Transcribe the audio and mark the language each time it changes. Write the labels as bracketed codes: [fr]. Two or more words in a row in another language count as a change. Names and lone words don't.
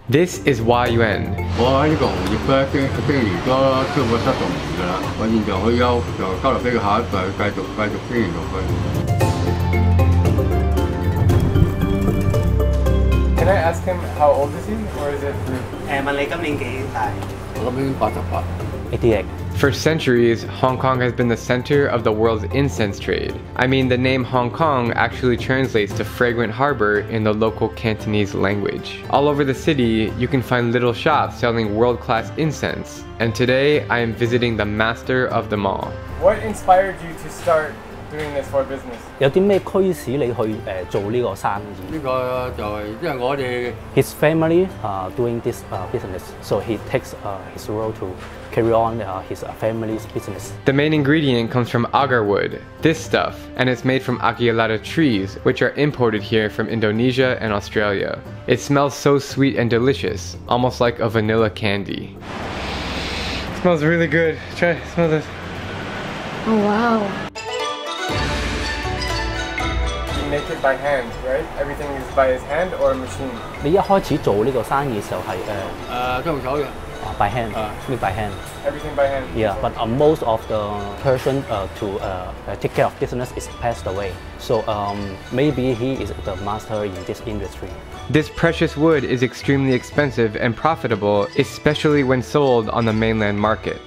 [en] This is Yuen. [yue] 我喺呢個行業咧，經營咗超過70年㗎啦。我現在退休，就交落俾下一代繼續經營落去。 [en] Can I ask him how old is he, or is it through? [yue] 問你今年幾大？我今年88。 [en] 88. For centuries, Hong Kong has been the center of the world's incense trade. I mean, the name Hong Kong actually translates to fragrant harbor in the local Cantonese language. All over the city, you can find little shops selling world-class incense. And today, I am visiting the master of them all. What inspired you to start doing this for business? [yue] 有啲咩驅使你去做呢個生意？呢個就係因為我哋 [en] His family doing this business, so he takes his role to carry on his family's business. The main ingredient comes from Agarwood, this stuff, and it's made from Agarwood trees, which are imported here from Indonesia and Australia. It smells so sweet and delicious, almost like a vanilla candy. It smells really good. Try to smell this. Oh wow. Make it by hand, right? Everything is by his hand or a machine? [yue] 你一開始做呢個生意嘅時候係都用手嘅。 [en] by hand, made by hand. Everything by hand? Yeah, but most of the person to take care of business is passed away. So maybe he is the master in this industry. This precious wood is extremely expensive and profitable, especially when sold on the mainland market.